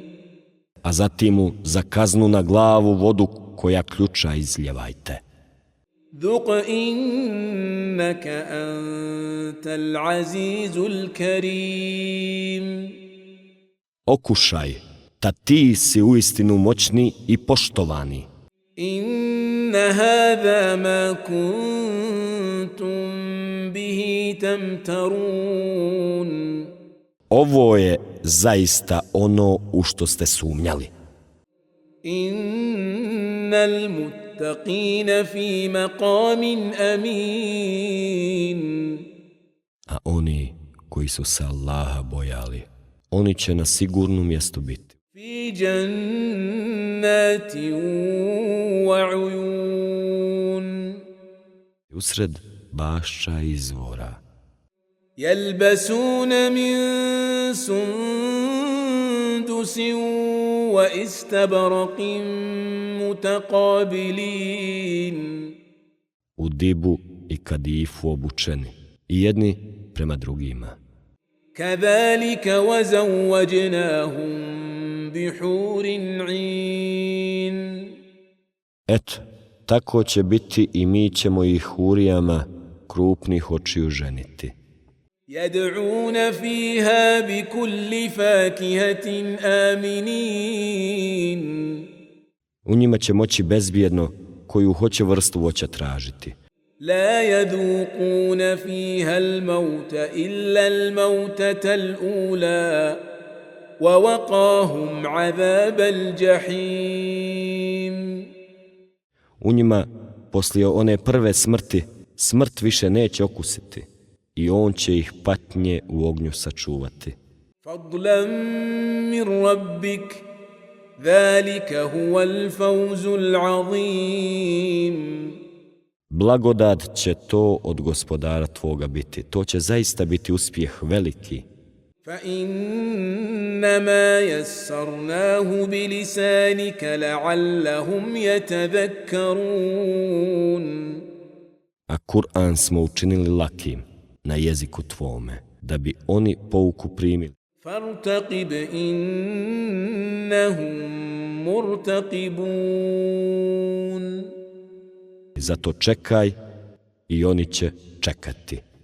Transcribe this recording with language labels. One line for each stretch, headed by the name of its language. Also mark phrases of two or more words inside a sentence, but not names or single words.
Bosnian: a zatim mu za kaznu na glavu vodu koja ključa izljevajte.
Arabic: ذق إنك أنت العزيز الكريم.
Bosnian: Okušaj, ta ti si uistinu moćni i poštovani.
Arabic: إن هذا ما كنتم به تمترون.
Bosnian: Ovo je zaista ono u što ste sumnjali.
Arabic: إن المتقين في مقام أمين.
Bosnian: A oni koji su se Allaha bojali, oni će na sigurnom mjestu biti.
Arabic: في جنات وعيون.
Bosnian: Usred bašća i izvora.
Arabic: يلبسون من سندس واستبرق متقابلين.
Bosnian: U dibu i kadifu obučeni, i jedni prema drugima.
Arabic: كذلك وزوجناهم بحور عين.
Bosnian: Eto, tako će biti i mi ćemo ih hurijama krupnih očiju ženiti.
Arabic: يدعون فيها بكل فاكهة آمنين.
Bosnian: U njima će moći bezbjedno koju hoće vrstu voća tražiti.
Arabic: لا يذوقون فيها الموت إلا الموتة الأولى ووقاهم عذاب الجحيم.
Bosnian: U njima, poslije one prve smrti, smrt više neće okusiti i on će ih patnje u ognju sačuvati.
Arabic: فضلا من ربك ذلك هو الفوز العظيم.
Bosnian: Blagodat će to od gospodara tvoga biti. To će zaista biti uspjeh veliki.
Arabic: فإنما يسرناه بلسانك لعلهم يتذكرون.
Bosnian: A Kur'an smo učinili lakim na jeziku tvome, da bi oni pouku primili.
Arabic: فارتقب إنهم مرتقبون.
Bosnian: Zato čekaj i oni će čekati.